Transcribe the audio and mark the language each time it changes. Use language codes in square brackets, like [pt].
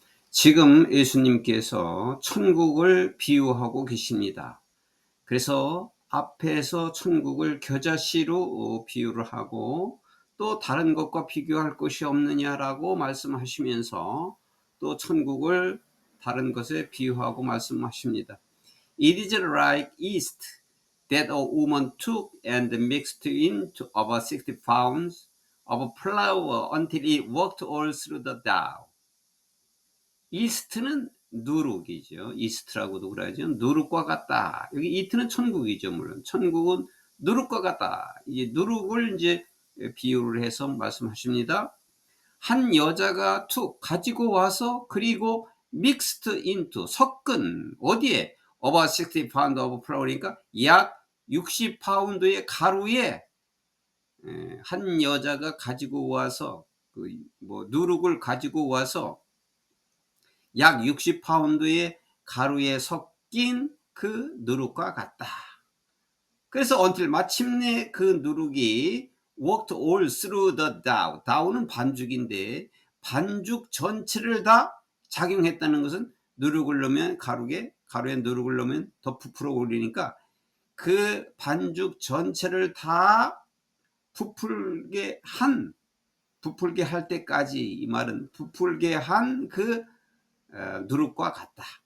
[ko] 지금 예수님께서 천국을 비유하고 계십니다. 그래서 앞에서 천국을 겨자씨로 비유를 하고 또 다른 것과 비교할 것이 없느냐라고 말씀하시면서 또 천국을 다른 것에 비유하고 말씀하십니다. [en] It is like yeast that a woman took and mixed into about 60 pounds of flour until it worked all through the dough. [ko] 이스트는 누룩이죠. 이스트라고도 그러죠. 누룩과 같다. 여기 이트는 천국이죠. 물론 천국은 누룩과 같다. 이제 누룩을 이제 비유를 해서 말씀하십니다. 한 여자가 툭 가지고 와서 그리고 [en] mixed into [ko] 섞은 어디에 [en] about 60 pound of flour [ko] 이니까 약 60파운드의 가루에 한 여자가 가지고 와서 누룩을 가지고 와서 약 60파운드의 가루에 섞인 그 누룩과 같다. 그래서 [en] until [ko] 마침내 그 누룩이 [en] worked all through the dough. [ko] dow는 반죽인데 반죽 전체를 다 작용했다는 것은 누룩을 넣으면 가루에 누룩을 넣으면 더 부풀어 오르니까 그 반죽 전체를 다 부풀게 할 때까지, 이 말은 부풀게 한 그 누룩과 같다.